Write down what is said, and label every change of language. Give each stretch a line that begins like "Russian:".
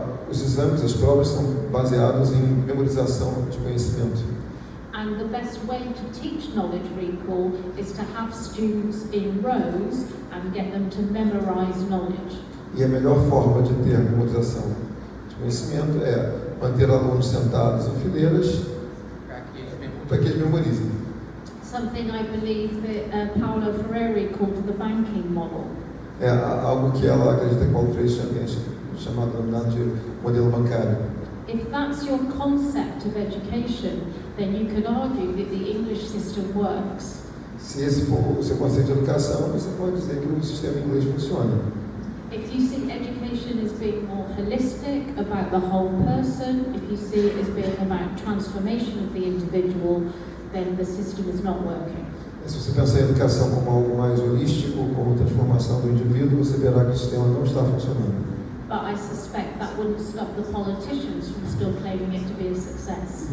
Portuguese: Os exames, as provas são baseados em memorização de conhecimento.
English: And the best way to teach knowledge recall is to have students in rows and get them to memorize knowledge.
Portuguese: E a melhor forma de ter memorização de conhecimento é manter alunos sentados em fileiras para que eles memorizem.
English: Something I believe that Paulo Freire called the banking model.
Portuguese: É algo que ela acredita que Paulo Freire chamado de modelo bancário.
English: If that's your concept of education, then you could argue that the English system works.
Portuguese: Se esse for o seu conceito de educação, você pode dizer que o sistema inglês funciona.
English: If you see education as being more holistic, about the whole person, if you see it as being about transformation of the individual, then the system is not working.
Portuguese: Se você pensar em educação como algo mais holístico, como transformação do indivíduo, você verá que o sistema não está funcionando.
English: But I suspect that that wouldn't stop the politicians from still claiming it to be a success.